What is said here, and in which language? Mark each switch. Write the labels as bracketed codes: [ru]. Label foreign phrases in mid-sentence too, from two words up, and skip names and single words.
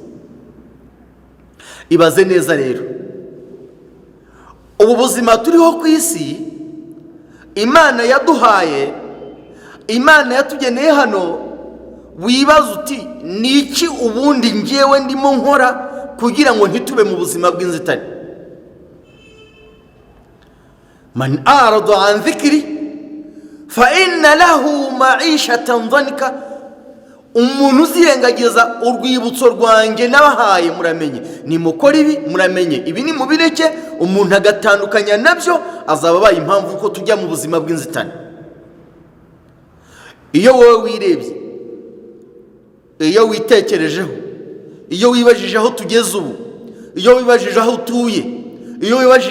[rw] Ibaze neza rero, ubu buzima turiho ku isi Imana yaduhaye, Imana yatugeneye hano, wibaza uti ni iki ubundi ngewe ndimo nkora kugira ngo ntitube mu buzima bw'inzitane? [ar] من أعرض عن ذكري فإن له معيشة ضنكا, [rw] umuntu uzirengagiza urwibutso rwanjye nabahaye muramenye, nimukora ibi muramenye, ibi ni mubireke, umuntu agatandukanya nabyo, azaba abaye impamvu ko tujya mu buzima bw'inzitane. Iyo wowe wirebye, iyo witekerejeho, iyo wibajije aho tugeze ubu, iyo wibajije aho utuye, iyo wibajije